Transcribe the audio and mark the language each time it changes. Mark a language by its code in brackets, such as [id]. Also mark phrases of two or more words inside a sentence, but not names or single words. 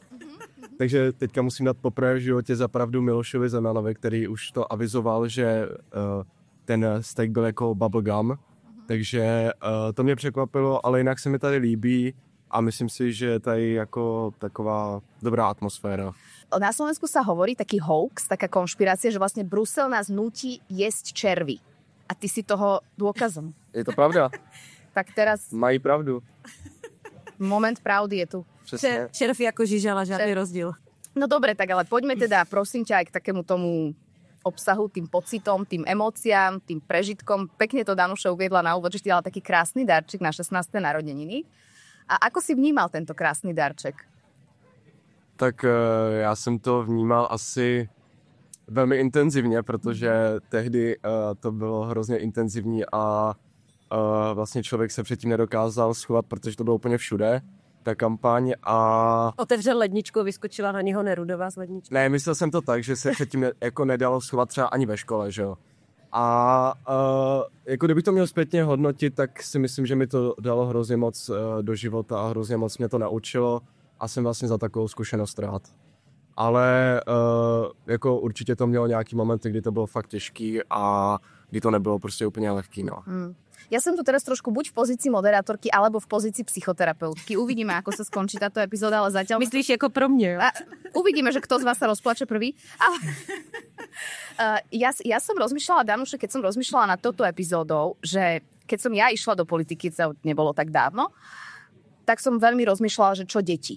[cs] Takže teďka musím dát poprvé v životě za pravdu Milošovi Zemanovi, který už to avizoval, že ten steak byl jako bubblegum. Takže to mě překvapilo, ale jinak se mi tady líbí a myslím si, že je tady jako taková dobrá atmosféra. [sk] Na Slovensku sa hovorí taký hoax, taká konšpirácia, že vlastne Brusel nás nutí jesť červy. A ty si toho dôkazom. Je to pravda? Tak teraz [cs] Mají pravdu. [sk] moment pravdy je tu. [cs] Přesně. Červ jako žížala, žádný rozdíl. [sk] No dobre, tak ale poďme teda, prosím ťa, aj k takému tomu obsahu, tým pocitom, tým emóciám, tým prežitkom. Pekne to Danuša uviedla na úvod, že ti dala taký krásny darček na 16. narodeniny. A ako si vnímal tento krásny darček? [cs] Tak já jsem to vnímal asi velmi intenzivně, protože tehdy to bylo hrozně intenzivní a vlastně člověk se předtím nedokázal schovat, protože to bylo úplně všude, ta kampaň a... Otevřel ledničku, vyskočila na něho Nerudová z ledničky. Ne, myslel jsem to tak, že se předtím jako nedalo schovat třeba ani ve škole, že jo. A jako kdybych to měl zpětně hodnotit, tak si myslím, že mi to dalo hrozně moc do života a hrozně moc mě to naučilo a jsem vlastně za takovou zkušenost rád. Ale jako určitě to mělo nějaký momenty, kdy to bylo fakt těžký a kdy to nebylo prostě úplně lehký, no. [sk] Ja som tu teraz trošku buď v pozícii moderátorky, alebo v pozícii psychoterapeutky. Uvidíme, ako sa skončí táto epizóda, ale zatiaľ... [cs] Myslíš jako pro mě? [sk] Uvidíme, že kto z vás sa rozplače prvý. Ale... ja som rozmýšľala, Danuše, keď som rozmýšľala nad touto epizódou, že keď som ja išla do politiky, to nebolo tak dávno, tak som veľmi rozmýšľala, že čo deti.